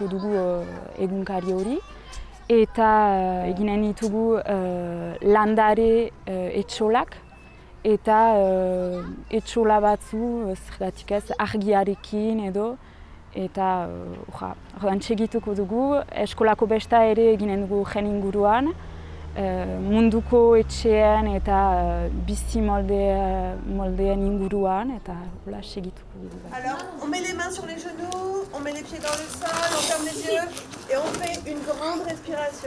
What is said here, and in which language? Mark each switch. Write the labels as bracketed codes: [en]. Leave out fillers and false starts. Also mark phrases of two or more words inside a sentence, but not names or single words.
[eu] dugu egunkari hori eta eginen ditugu landare etxolak eta etxola batzu zergatik ez argiarekin edo eta orduan segituko dugu, eskolako besta ere eginen dugu gen inguruan, munduko etxean eta bizi moldeen inguruan, eta hola segituko dugu. [fr] Alors, on met les mains sur les genoux, on met les pieds dans le sol, on ferme les yeux et on fait une grande respiration.